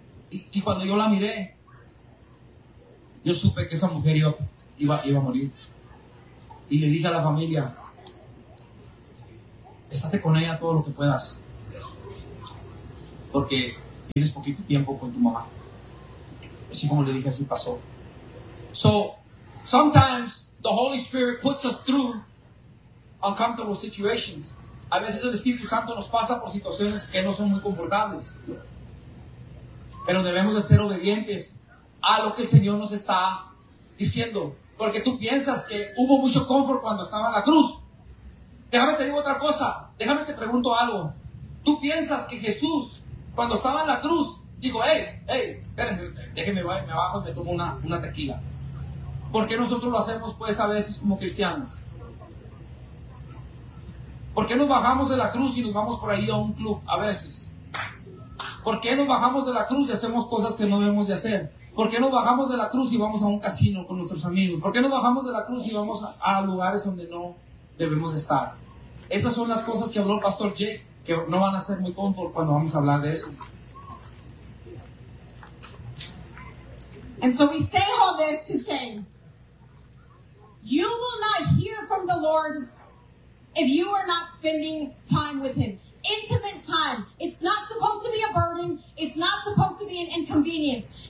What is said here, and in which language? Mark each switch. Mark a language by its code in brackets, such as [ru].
[es] Y cuando yo la miré, yo supe que esa mujer iba a morir. Y le dije a la familia, estate con ella todo lo que puedas, porque tienes poquito tiempo con tu mamá. Así como le dije, así pasó. [en] So, sometimes the Holy Spirit puts us through uncomfortable situations. [es] A veces el Espíritu Santo nos pasa por situaciones que no son muy confortables. Pero debemos de ser obedientes a lo que el Señor nos está diciendo. Porque tú piensas que hubo mucho confort cuando estaba en la cruz. Déjame te digo otra cosa. Déjame te pregunto algo. Tú piensas que Jesús, cuando estaba en la cruz, dijo, hey, espérenme, déjenme, me bajo y me tomo una tequila. ¿Por qué nosotros lo hacemos, pues, a veces como cristianos? ¿Por qué nos bajamos de la cruz y nos vamos por ahí a un club a veces? ¿Por qué nos bajamos de la cruz y hacemos cosas que no debemos de hacer? ¿Por qué nos bajamos de la cruz y vamos a un casino con nuestros amigos? ¿Por qué nos bajamos de la cruz y vamos a lugares donde no debemos estar? Esas son las cosas que habló el pastor Jake, que no van a ser muy confort cuando vamos a hablar de eso. [en] And so we say all this to say, you will not hear from the Lord if you are not spending time with him. Intimate time. It's not supposed to be a burden. It's not supposed to be an inconvenience.